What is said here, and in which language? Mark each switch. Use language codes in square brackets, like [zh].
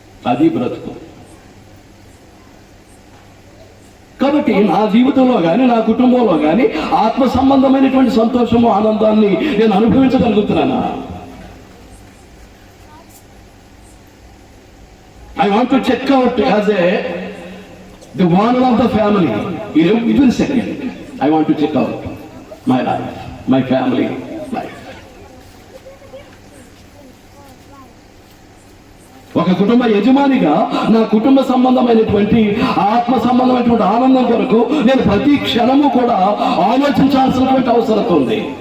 [te] అది బ్రతుకు. కాబట్టి నా జీవితంలో కానీ నా కుటుంబంలో కానీ ఆత్మ సంబంధమైనటువంటి సంతోషము, ఆనందాన్ని నేను అనుభవించగలుగుతున్నానా? [en] I want to check out as the one of the family. In every second, I want to check out my life, my family life. [te] ఒక కుటుంబ యజమానిగా నా కుటుంబ సంబంధమైనటువంటి ఆత్మ సంబంధమైనటువంటి ఆనందం కొరకు నేను ప్రతి క్షణము కూడా ఆలోచించాల్సినటువంటి అవసరం ఉంది.